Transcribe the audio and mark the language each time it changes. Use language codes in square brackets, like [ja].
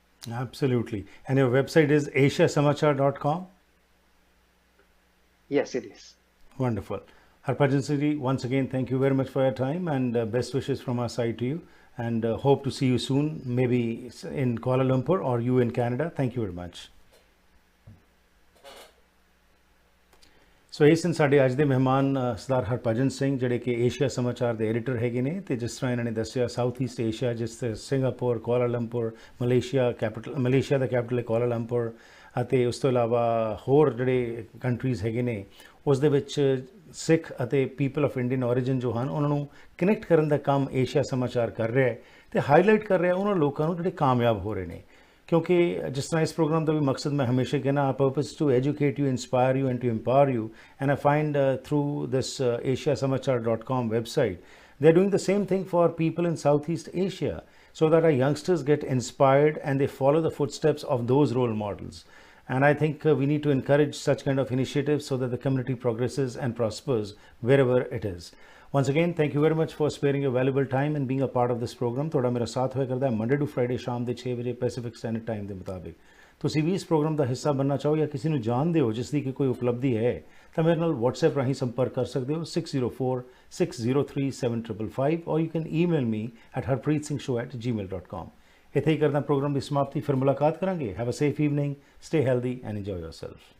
[en] Absolutely. And your website is asiasamachar.com? Yes, it is. Wonderful. Harbhajan Singh ji, once again, thank you very much for your time, and best wishes from our side to you, and hope to see you soon, maybe in Kuala Lumpur or you in Canada. Thank you very much. [pa] ਸੋ ਇਹ ਸਨ ਸਾਡੇ ਅੱਜ ਦੇ ਮਹਿਮਾਨ ਸਰਦਾਰ ਹਰਭਜਨ ਸਿੰਘ, ਜਿਹੜੇ ਕਿ Asia ਸਮਾਚਾਰ ਦੇ editor ਹੈਗੇ ਨੇ, ਤੇ ਜਿਸ ਤਰ੍ਹਾਂ ਇਹਨਾਂ ਨੇ ਦੱਸਿਆ ਸਾਊਥ ਈਸਟ ਏਸ਼ੀਆ, ਜਿਸ ਤਰ੍ਹਾਂ ਸਿੰਗਾਪੁਰ, ਕੁਆਲਾਲੰਪੁਰ, ਮਲੇਸ਼ੀਆ ਦਾ ਕੈਪੀਟਲ ਹੈ ਕੁਆਲਾਲੰਪੁਰ, ਅਤੇ ਉਸ ਤੋਂ ਇਲਾਵਾ ਹੋਰ ਜਿਹੜੇ ਕੰਟਰੀਜ਼ ਹੈਗੇ ਨੇ, ਉਸ ਦੇ ਵਿੱਚ ਸਿੱਖ ਅਤੇ ਪੀਪਲ ਆਫ ਇੰਡੀਅਨ ਔਰੀਜਨ ਜੋ ਹਨ, ਉਹਨਾਂ ਨੂੰ ਕਨੈਕਟ ਕਰਨ ਦਾ ਕੰਮ ਏਸ਼ੀਆ ਸਮਾਚਾਰ ਕਰ ਰਿਹਾ ਹੈ, ਅਤੇ ਹਾਈਲਾਈਟ ਕਰ ਰਿਹਾ ਉਹਨਾਂ ਲੋਕਾਂ ਨੂੰ ਜਿਹੜੇ ਕਾਮਯਾਬ ਹੋ ਰਹੇ ਨੇ। [hi] क्योंकि जिस तरह इस प्रोग्राम का भी मकसद मैं हमेशा कहना, [en] Purpose to educate you, inspire you and to empower you, and I find through this asiasamachar.com website they're doing the same thing for people in Southeast Asia, so that our youngsters get inspired and they follow the footsteps of those role models. And I think we need to encourage such kind of initiatives so that the community progresses and prospers wherever it is. Once again, thank you very much for sparing your valuable time and being a part of this program. [pa] ਤੁਹਾਡਾ ਮੇਰਾ ਸਾਥ ਹੋਇਆ ਕਰਦਾ ਹੈ Monday to Friday ਸ਼ਾਮ ਦੇ 6 ਵਜੇ Pacific standard time ਦੇ ਮੁਤਾਬਿਕ। ਤੁਸੀਂ ਵੀ ਇਸ ਪ੍ਰੋਗਰਾਮ ਦਾ ਹਿੱਸਾ ਬਣਨਾ ਚਾਹੋ ਜਾਂ ਕਿਸੇ ਨੂੰ ਜਾਣਦੇ ਹੋ ਜਿਸ ਦੀ ਕਿ ਕੋਈ ਉਪਲਬਧੀ ਹੈ, ਤਾਂ ਮੇਰੇ ਨਾਲ WhatsApp ਰਾਹੀਂ ਸੰਪਰਕ ਕਰ ਸਕਦੇ ਹੋ 6046037555, [en] or you can email me at [pa] harpreetsingh@gmail.com. ਇੱਥੇ ਹੀ ਕਰਦਾ ਪ੍ਰੋਗਰਾਮ ਦੀ ਸਮਾਪਤੀ, ਫਿਰ ਮੁਲਾਕਾਤ ਕਰਾਂਗੇ। [en] Have a safe evening, stay healthy and enjoy yourself.